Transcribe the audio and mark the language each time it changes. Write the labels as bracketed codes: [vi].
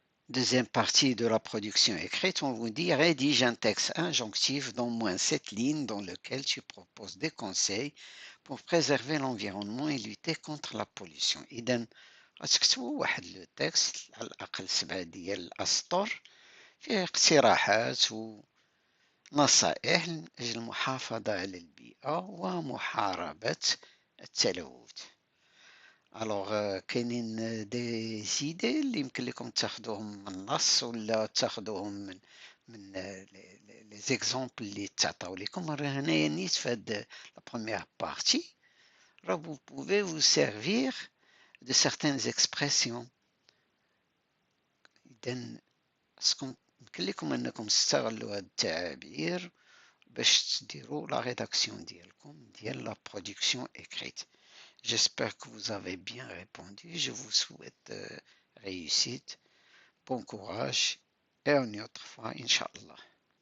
[fr] Deuxième partie de la production écrite, on vous dit rédige un texte injonctif d'au moins 7 lignes dans lequel tu proposes des conseils pour préserver l'environnement et lutter contre la pollution. [ar] إذن غتكتبوا واحد لو تكست على الأقل 7 ديال الأسطر فيه اقتراحات ونصائح من أجل المحافظة على البيئة ومحاربة التلوث. الوغ كاينين دي زيدي اللي يمكن لكم تاخدوهم من النص ولا تاخدوهم من لي زيكزومبل اللي تعطاو لكم. راه هنايا نيت في هاد لا بروميير بارتي راه [fr] vous pouvez vous servir de certaines expressions. [ar] إذن خصكم يمكن لكم أنكم تستغلوا هاد التعابير باش تديروا لا ريداكسيون ديالكم ديال لا برودكسيون écrite. [fr] J'espère que vous avez bien répondu. Je vous souhaite réussite, bon courage et une autre fois, Inch'Allah.